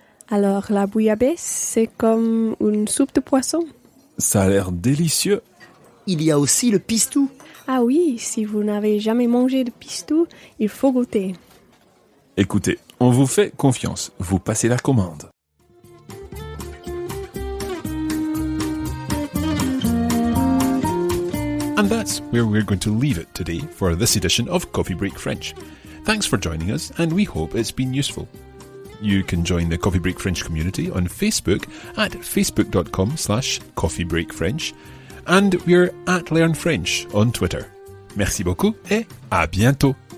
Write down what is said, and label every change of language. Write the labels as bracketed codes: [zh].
[fr] Alors la bouillabaisse, c'est comme une soupe de poisson. Ça a l'air délicieux. Il y a aussi le pistou. Ah oui, si vous n'avez jamais mangé de pistou, il faut goûter. Écoutez, on vous fait confiance. Vous passez la commande. [en] And that's where we're going to leave it today for this edition of Coffee Break French. Thanks for joining us, and we hope it's been useful. You can join the Coffee Break French community on Facebook at facebook.com/coffeebreakfrench, and we're at Learn French on Twitter. [fr] Merci beaucoup et à bientôt.